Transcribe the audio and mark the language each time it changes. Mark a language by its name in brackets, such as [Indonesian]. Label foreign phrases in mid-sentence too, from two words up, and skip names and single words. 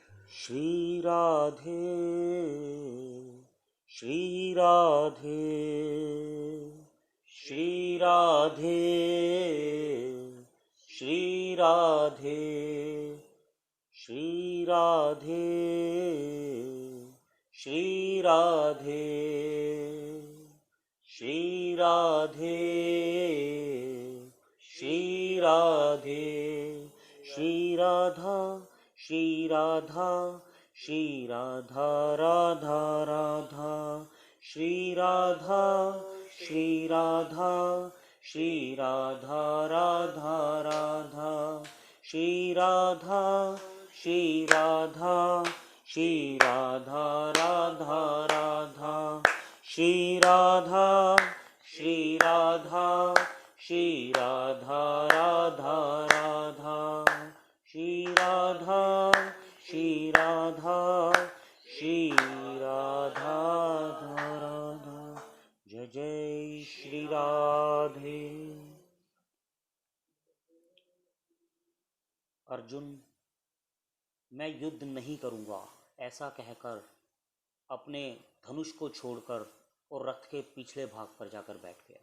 [Hindi] श्री राधे श्री राधे श्री राधे श्री राधे श्री राधे श्री राधे श्री राधे श्री राधे श्री राधा श्री राधा श्री राधा राधा राधा श्री राधा श्री राधा श्री राधा राधा राधा श्री राधा श्री राधा श्री राधा राधा राधा श्री राधा श्री राधा श्री राधा राधा राधा श्री राधा श्री राधा श्री राधा राधा। जय जय श्री राधे। अर्जुन, मैं युद्ध नहीं करूंगा ऐसा कहकर अपने धनुष को छोड़कर और रथ के पिछले भाग पर जाकर बैठ गया।